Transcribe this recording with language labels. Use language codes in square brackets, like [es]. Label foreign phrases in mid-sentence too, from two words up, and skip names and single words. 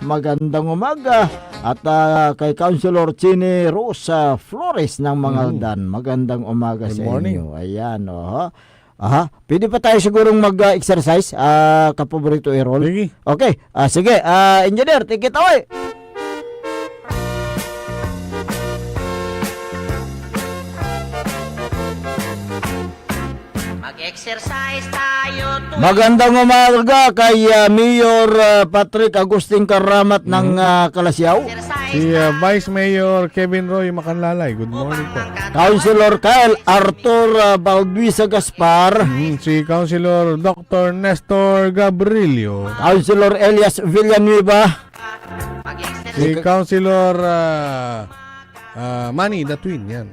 [tl] Magandang umaga. At kay Councilor Chini Rosa Flores ng Mangaldan. Magandang umaga sa inyo. Ayan, Aha, pwede pa tayo sigurong mag-exercise, kapaborito Errol. Sige. Okay, sige, engineer, [en] take it away. [tl] Mag-exercise tayo Magandang umaga kay Mayor Patrick Agustin Karamat ng Kalasyaw. Si Vice Mayor Kevin Roy Macanlalay. [en] Good morning po. [tl] Councilor Kyle Arthur Balduisa Gaspar. Si Councilor Dr. Nestor Gabrilio. Councilor Elias Villanueva. Si Councilor Manny the Twin. Yan.